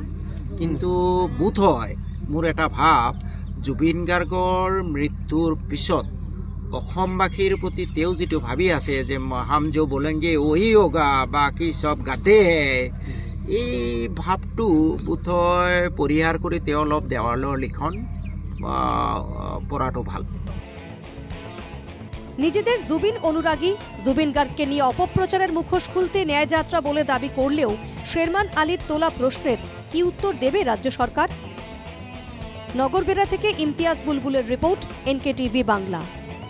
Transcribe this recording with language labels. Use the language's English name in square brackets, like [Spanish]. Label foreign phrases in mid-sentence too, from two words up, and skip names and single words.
[Assamese] কিন্তু বোধ হয় মোৰ এটা ভাৱ, জুবিন গাৰ্গৰ মৃত্যুৰ পিছত অসমবাসীৰ প্ৰতি তেওঁ যিটো ভাবি আছে যে [Hindi] हम जो बोलेंगे वही होगा, बाकी सब गधे हैं, [Assamese] এই ভাৱটো বোধহয় পৰিহাৰ কৰি তেওঁ অলপ দেৱালৰ লিখন পঢ়াটো ভাল। [Bangla] নিজেদের জুবিন অনুরাগী, জুবিন গার্গকে নিয়ে অপপ্রচারের মুখোশ খুলতে ন্যায় যাত্রা বলে দাবি করলেও শেরমান আলীর তোলা প্রশ্নের কি উত্তর দেবে রাজ্য সরকার? নগরবেড়া থেকে ইমতিয়াজ বুলবুলের রিপোর্ট, NKTV বাংলা।